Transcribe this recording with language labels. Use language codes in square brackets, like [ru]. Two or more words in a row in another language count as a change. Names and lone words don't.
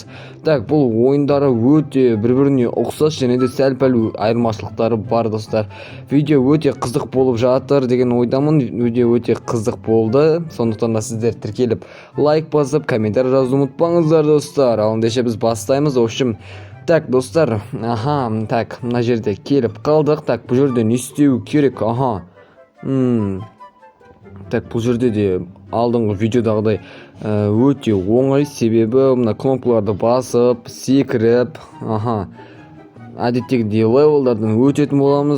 [kk] Так, бұл ойындары өте бір-біріне ұқсас және де сәл-пәл айырмашылықтары бар достар. Видео өте қызық болып жатыр деген ойдамын. Видео өте қызық болды. Сондықтан да сіздер тіркеліп лайк басып, комментарий жазуды ұмытпаңыздар достар. Ал ендеше біз бастаймыз. [ru] В общем, так [kk] достар, так, мына жерде келіп қалдық. Так, бұл жерде не істеу керек? Так, бұл жерде де алдыңғы видеодағыдай өте оңай, себебі мына кнопкаларды басып, секіріп, әдеттегідей левелдардан өтетін боламыз.